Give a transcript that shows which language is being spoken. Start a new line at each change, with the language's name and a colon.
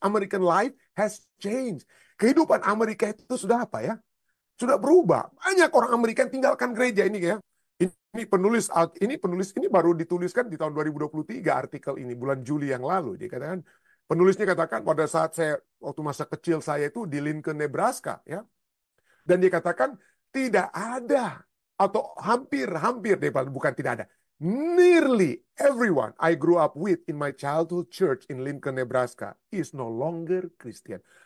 English: American life has changed.
Indonesian: Kehidupan Amerika itu sudah sudah berubah. Banyak orang Amerika yang tinggalkan gereja ini ya. Ini baru dituliskan di tahun 2023 artikel ini, bulan Juli yang lalu. Dia katakan, penulisnya katakan pada saat waktu masa kecil saya itu di Lincoln, Nebraska ya. Dan dia katakan tidak ada atau hampir bukan tidak ada.
English: Nearly everyone I grew up with in my childhood church in Lincoln, Nebraska is no longer Christian.